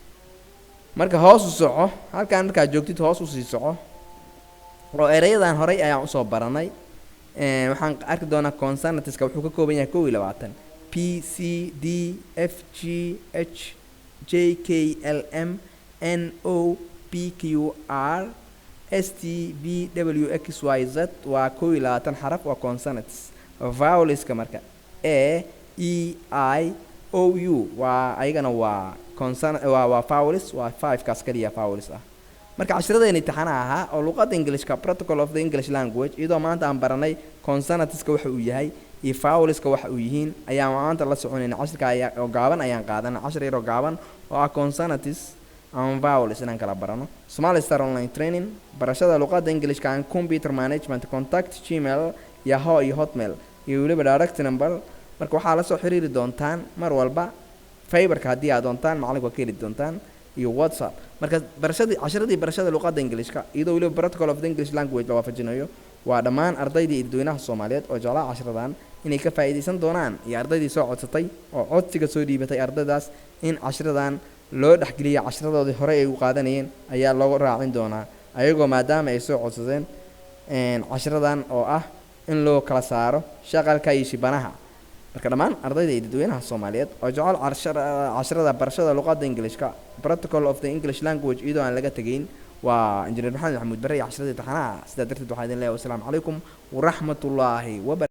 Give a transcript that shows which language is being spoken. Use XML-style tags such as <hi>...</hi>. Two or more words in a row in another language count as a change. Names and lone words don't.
<so>marka hoos u soco halkan markaa joogtid hoos u sii soco oo erayadan horay ayaan usoo baranay waxaan arki doonaa consonantska wuxuu ka kooban yahay 21 p c d f g h j k l m n o p q r s t v w x y z waa 21 xaraf waa consonants vowelska marka a e i o u waa ayagana waa consonant waa vowels waa 5 kaas kaliya vowels ah marka cashiradeen imtixaanaha ahaa oo luqadda Englishka</so> <en>protocol of the English language</en> <so>iyadoo maanta aan baranay consonantska waxa uu yahay iyo vowelska waxa uu yihiin ayaa maanta la soconayna cashirka ayaa oo gaaban ayaan qaadanay cashir yar oo gaaban oo ah</so> <en>consonants and vowels</en> <so>inaan kala barano Somali Star Online Training barashada luqadda Englishka</so> <en>and computer management contact</en> <so>Gmail Yahoo iyo Hotmail iyo waliba direct number marka waxaa la soo xiriiri doontaan mar walba Fiverr-ka haddii aad doontaan macallinka waa ka heli doontaan iyo WhatsApp marka cashiradii barashada luqadda Englishka iyadoo waliba</so> <en>protocol of the English language</en> <so>la waafajinayo waa dhammaan ardaydii dadweynaha Soomaaliyeed oo jeclaa cashiradan inay ka faa'iideysan doonaan iyo ardaydii soo codsatay oo codsiga soo dhiibatay ardaydaas in cashiradan loo dhaxgeliyo cashiradoodii hore ay u qaadanayeen ayaa loogu raacin doonaa ayagoo maadaama ay soo codsadeen cashiradan oo ah in loo kala saaro shaqalka iyo shibanaha marka dhammaan ardayda iyo dadweynaha Soomaaliyeed oo jecel casharada barashada luqadda Englishka</so> <en>protocol of the English language</en> <so>iyadoo aan laga tagayn waa injineer Maxamed Maxamuud Bare casharada imtixaanaha sidaa darteed waxaan idin leeyahay</so> <ar>والسلام عليكم ورحمة الله و</ar>